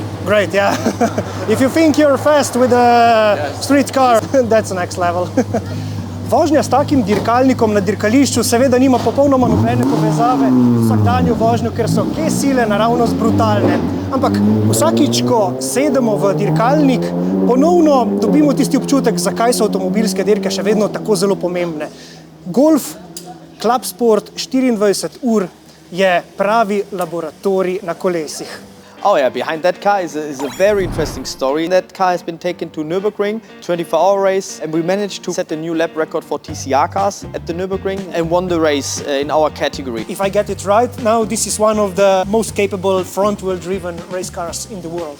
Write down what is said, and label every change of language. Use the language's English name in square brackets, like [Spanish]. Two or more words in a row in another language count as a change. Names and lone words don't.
[English] Great, yeah. If you think you're fast with a street car, that's the next level. [Slovenian] Vožnja s takim dirkalnikom na dirkališču seveda nima popolnoma nobene povezave z vsakdanjo vožnjo, ker so te sile naravnost brutalne. Ampak vsakič, ko sedemo v dirkalnik, ponovno dobimo tisti občutek, zakaj so avtomobilske dirke še vedno tako zelo pomembne. Golf Club Sport 24 ur je pravi laboratorij na kolesih. [English] Oh yeah, behind that car is a very interesting story. That car has been taken to Nürburgring, 24-hour race, and we managed to set a new lap record for TCR cars at the Nürburgring and won the race in our category. If I get it right, now this is one of the most capable front-wheel driven race cars in the world.